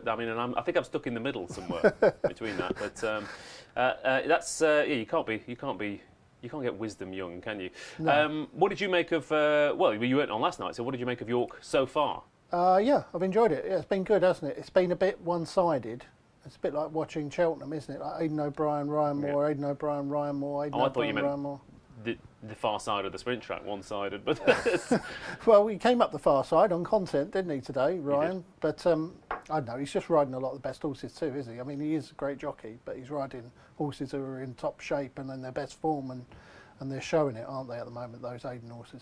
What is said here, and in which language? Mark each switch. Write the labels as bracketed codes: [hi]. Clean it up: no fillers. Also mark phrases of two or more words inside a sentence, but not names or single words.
[en] I mean, and I think I'm stuck in the middle somewhere between that. But that's you can't get wisdom young, can you? No. What did you make of, well, you weren't on last night, so what did you make of York so far? Yeah, I've enjoyed it. Yeah, it's been good, hasn't it? It's been a bit one-sided. It's a bit like watching Cheltenham, isn't it? Like Aidan O'Brien, Ryan Moore, Aidan O'Brien, Ryan Moore, Aidan O'Brien, Ryan Moore. The far side of the sprint track, one-sided, but... Well, he came up the far side on content, didn't he, today, Ryan? But, I don't know, he's just riding a lot of the best horses too, isn't he? I mean, he is a great jockey, but he's riding horses who are in top shape and in their best form, and they're showing it, aren't they, at the moment, those Aidan horses?